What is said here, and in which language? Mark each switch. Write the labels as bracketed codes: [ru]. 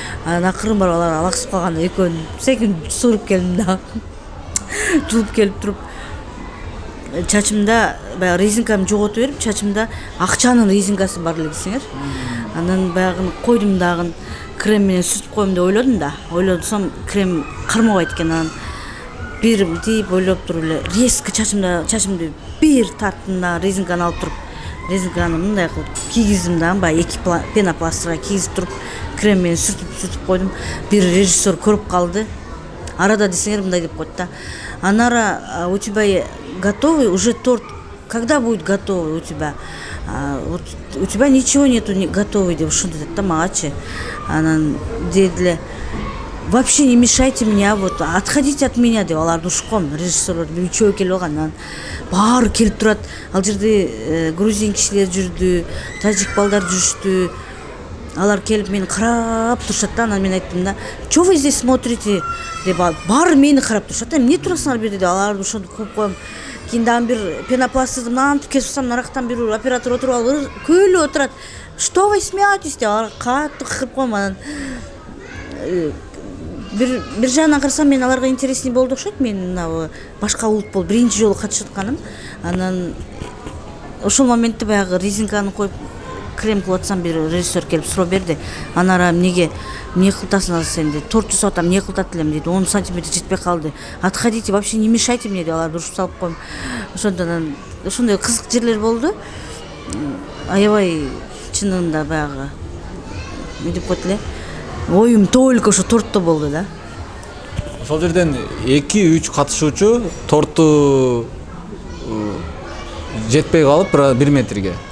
[ky] Анан акырын барып алар алаксып калганда экөөнү секин суруп келдим да. Жулуп келип туруп чачымда баягы резинкамды жоготуп берип, чачымда акчанын резинкасы бар эле десеңер. Анан баягы койдум дагы крем менен сүртүп коем деп ойлодум да. Ойлодум, крем кармабайт экен. Анан бир тип ойлоп туруп эле резко чачымды бир тарттым да, резинканы алып туруп, резинканы мындай кылып кийгиздим да, баягы 2 пенопластырга кийгизип туруп, крем менен сүртүп койдум. Бир режиссер көрүп калды. Арада десеңер мындай деп койду да. [ru] Анара, у тебя готовый уже торт. Когда будет готовый у тебя? У тебя ничего нету готовый [ky] деп ушундай деп да магачы. Анан дедиле, [ru] вообще не мешайте меня, вот отходите от меня [ky] деп аларды ушком, режиссерлор үчөө келип алган. Анан баары келип турат. Ал жерде грузин кишилер жүрдү, тажик балдар жүрүштү. Алар келип мени карап турушат да. Анан мен айттым да, [ru] что вы здесь смотрите [ky] деп, баары мени карап турушат да. Эмне турасыңар бу жерде деп аларды ошентип кууп коем. Кийин дагы бир пенопластты мынантип кесип атсам, нарактан бир оператор отуруп алып күлүп отурат. [ru] Что вы смеетесь [ky] деп алар катты кырып коем. Анан бир жагынан карасам мен аларга интересный болду окшойт. Мен мына башка улут болуп биринчи жолу катышып атканым. Анан ошол моментте баягы резинканы коюп крем кылып атсам, бир режиссер келип суроо берди. Анара эмне кылып атасың сен деп, торт жасап атам, эмне кылып атат элем дейт. 10 сантиметр жетпей калды. [ru] Отходите, вообще не мешайте мне [ky] деп аларды урушуп салып коем. Ошондон ошондой кызык жерлер болду. Аябай чынында баягы эмне деп коет эле, оюм только ошо тортто болду да. Ошол жерден 2-3 катышуучу торту жетпей калып 1 метрге.